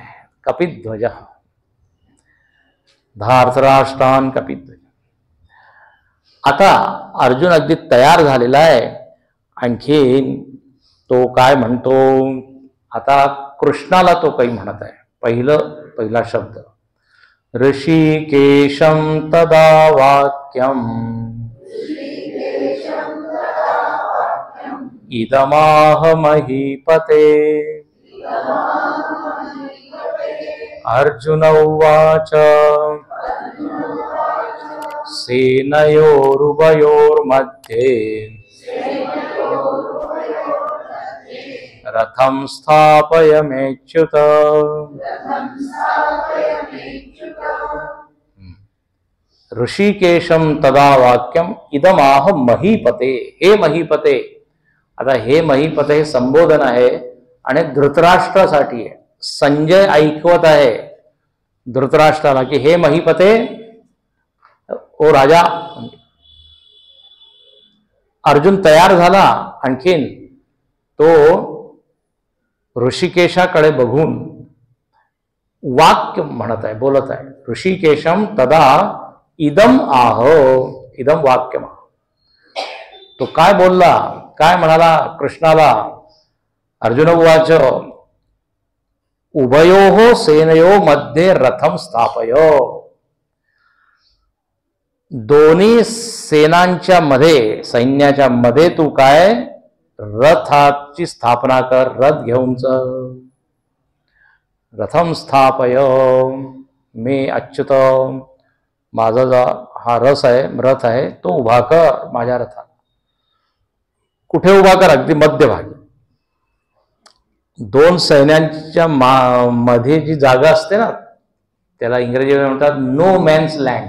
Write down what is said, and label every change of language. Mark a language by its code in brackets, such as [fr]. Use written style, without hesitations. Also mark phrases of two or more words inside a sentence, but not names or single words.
[sa] कपिध्वज धार्तराष्ट्रान कपिध्वज. [mr] आता अर्जुन अगदी तयार झालेला आहे. आणखीन तो काय म्हणतो, आता कृष्णाला तो काही म्हणत आहे. पहिला शब्द [sa] ऋषिकेशं तदा वाक्यम इदमाह महीपते. अर्जुन उवाच सेनयोरुभयोर्मध्ये रथं स्थापयमेच्युत. ऋषिकेशम तदा वाक्यम इदमाह महीपते. हे महीपते. [mr] आता [sa] हे महीपते [mr] हे संबोधन आहे आणि धृतराष्ट्रासाठी आहे. संजय ऐकवत आहे धृतराष्ट्राला की [sa] हे महीपते, [mr] ओ राजा. अर्जुन तयार झाला. आणखीन तो ऋषिकेशाकडे बघून वाक्य म्हणत आहे, बोलत आहे. [sa] ऋषिकेशम तदा इदम आहो. इदम वाक्यम. [mr] तो काय बोलला, काय म्हणाला कृष्णाला. [sa] अर्जुन उवाच उभयोः सेनयो मध्ये रथम स्थापय. [mr] दोन्ही सेनांच्या मध्ये, सैन्याच्या मध्ये तू काय रथाची स्थापना कर. रथ घेऊन चल. [sa] रथम स्थापय मे अच्युत. [mr] माझा जो हा रथ आहे तो उभा कर माझ्या रथाला. कुठे उभा कर, अगदी मध्यभागी. दोन सैन्यांच्या मध्ये जी जागा असते ना, त्याला इंग्रजीमध्ये म्हणतात [en] no man's land.